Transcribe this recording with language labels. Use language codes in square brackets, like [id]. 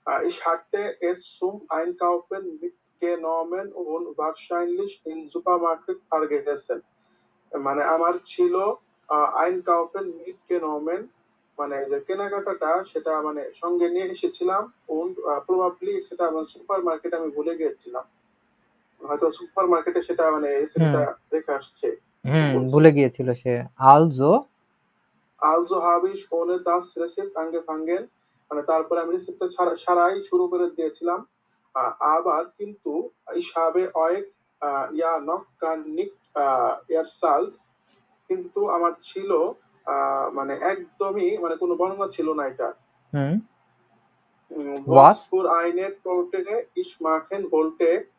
[de] Ich hatte es zum Einkaufen mitgenommen und wahrscheinlich in Supermarkt vergessen. [bn] মানে আমার ছিল [de] Einkaufen mitgenommen [bn] মানে যে কেনাকাটাটা সেটা মানে সঙ্গে নিয়ে এসেছিলাম [de] und probably [bn] সেটা আমার সুপার মার্কেটে আমি ভুলে গিয়েছিলাম। হয়তো সুপার মার্কেটে সেটা মানে সেটা রেখে আসছে। ভুলে গিয়েছিল সে। [de] Also habe ich ohne das Rezept angefangen, [bn] মানে তারপরে আমি রেসিপিটা সারাই শুরু করে দিয়েছিলাম। আবার কিন্তু [de] ich habe euch ja noch gar nicht erzählt, [bn] কিন্তু আমার ছিল মানে একদমই মানে কোনো বর্ণনা ছিল না এটা। [de] was für eine Torte ich machen wollte,